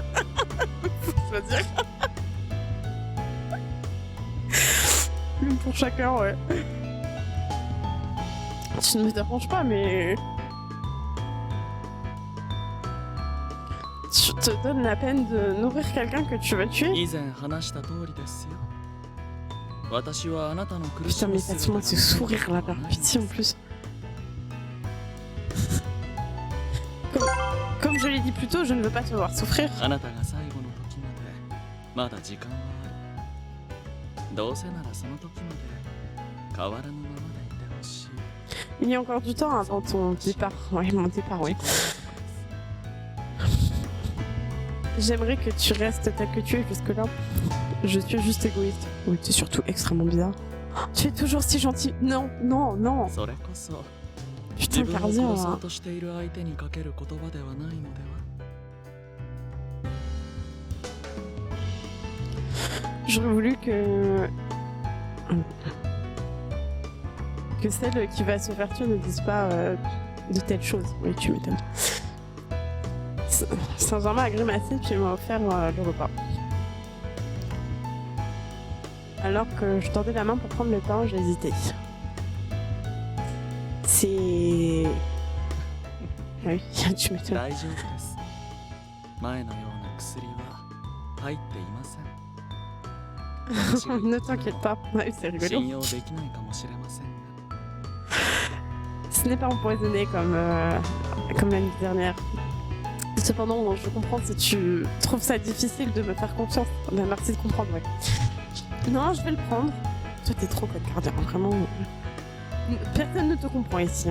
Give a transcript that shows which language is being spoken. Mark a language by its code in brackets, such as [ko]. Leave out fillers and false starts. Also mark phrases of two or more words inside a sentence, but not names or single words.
[fr] Faut choisir. Une pour chacun, ouais. Tu ne me déranges pas, mais... Tu te donnes la peine de nourrir quelqu'un que tu vas tuer? [ja] 以前話した通りですよ私はあなたの苦し [fr] Putain, [ja] み [fr] mais Fatima, ce sourire là, par pitié en plus. Comme je l'ai dit plus tôt, je ne veux pas te voir souffrir. [ja] あなたが最後の時までまだ時間はあるどうせならその時まで変わらぬままでいてほしい [fr] Il y a encore du temps avant ton départ. Ouais, mon départ, oui. J'aimerais que tu restes tel que tu es jusque-là. Je suis juste égoïste. Oui, tu es surtout extrêmement bizarre. Tu es toujours si gentil. Non, non, non. [ja] それこそ [fr] Putain, [ja] 自分を [fr] gardien. [ja] 殺そうとしている相手にかける言葉ではないのでは [fr] J'aurais voulu que celle qui va se faire tuer ne dise pas de telles choses. Oui, tu m'étonnes. Saint-Germain a grimacé puis il m'a offert le repas. Alors que je tendais la main pour prendre le pain, j'ai hésité. C'est... Ah oui, tu m'étonnes. [ja] 大丈夫です前のような薬は入っていません [fr] Ne t'inquiète pas, ouais, c'est [ja] 信 [fr] rigolo. [ja] 用できないかもしれませんが [fr] Ce n'est pas empoisonné comme l'année dernière. Cependant, je comprends si tu trouves ça difficile de me faire confiance. Ben, merci de comprendre, ouais. Non, je vais le prendre. Toi, t'es trop code gardien, vraiment. Personne ne te comprend ici, hein.